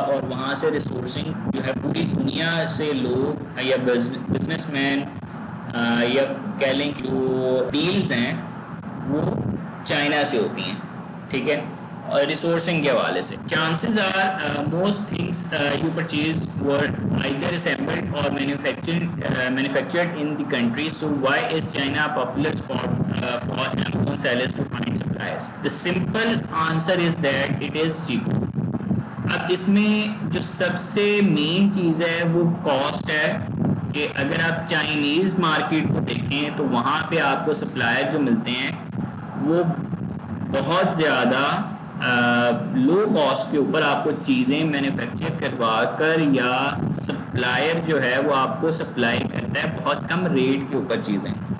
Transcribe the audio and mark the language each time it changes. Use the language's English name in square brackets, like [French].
[Urdu] اور وہاں سے ریسورسنگ جو ہے پوری دنیا سے لوگ یا بزنس مین یا کہہ لیں جو ڈیلز ہیں وہ چائنا سے ہوتی ہیں. ٹھیک ہے، اور ریسورسنگ کے حوالے سے [English] Chances are most things you purchase were either assembled or manufactured in the country. So why is China a popular spot for Amazon sellers to find suppliers? The simple answer is that it is cheaper. [Urdu] اب اس میں جو سب سے مین چیز ہے وہ cost ہے. کہ اگر آپ چائنیز مارکیٹ کو دیکھیں تو وہاں پہ آپ کو سپلائر جو ملتے ہیں وہ بہت زیادہ لو کاسٹ کے اوپر آپ کو چیزیں مینوفیکچر کروا کر، یا سپلائر جو ہے وہ آپ کو سپلائی کرتا ہے بہت کم ریٹ کے اوپر چیزیں.